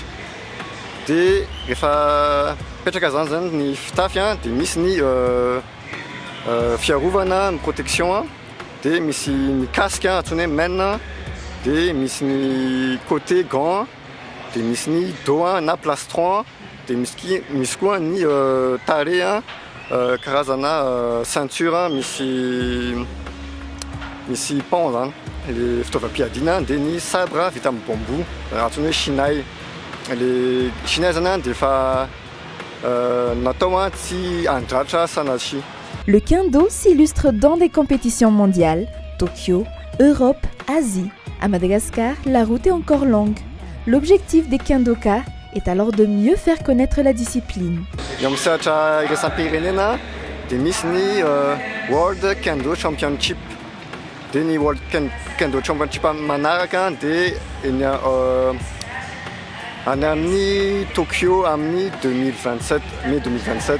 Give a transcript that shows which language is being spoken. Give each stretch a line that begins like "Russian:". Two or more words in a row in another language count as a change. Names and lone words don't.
Malagasy: Dia rehefa petraka zany ny fitafy dia misy ny fiarovana ny protection, dia misy ny casque antsoina hoe main, dia misy ny
French: côté gant,
Malagasy: dia misy ny dos na plastron, dia misy koa ny tare karazana ceinture misy pont zany le fitaovam-piadiana, dia ny sabre vita amin'ny bambou antsoina hoe shinai. Le shinai zany dia efa natao tsy handratra sanatria.
French: Le kendo s'illustre dans des compétitions mondiales, Tokyo, Europe, Asie. À Madagascar, la route est encore longue. L'objectif des kendoka est alors de mieux faire connaître la discipline.
Malagasy: Eo amin'ny sehatra iraisam-pirenena dia misy ny World Kendo Championship. Dia ny World Kendo Championship manaraka dia any amin'ny Tokyo amin'ny 2027, mai 2027.